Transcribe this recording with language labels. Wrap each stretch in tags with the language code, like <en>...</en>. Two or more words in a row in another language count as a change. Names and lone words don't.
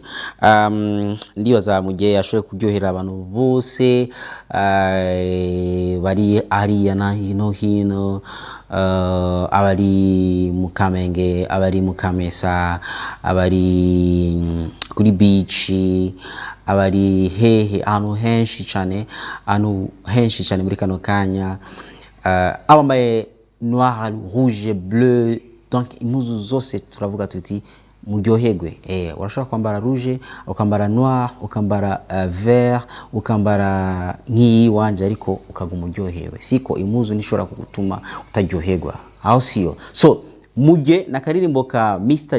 <rn>Ndibaza mugiye yashoye kuryohera abantu bose bari ariya na hino, abari mu Kamenge, abari mu Kamesa, abari kuri beach, abari hehe ahantu henshi cyane muri kano kanya, abambaye</rn> <fr>noir, rouge, bleu,</fr> <rn>donc impuzu zose turavuga tuti muryoherwe. Urashobora kwambara rouge, ukambara noir, ukambara vert, ukambara nk'iyi wanje ariko ukaguma uryohewe. Siko impuzu nishobora kugutuma utaryoherwa, aho siyo. So muge na karirimbo ka Mr.</rn>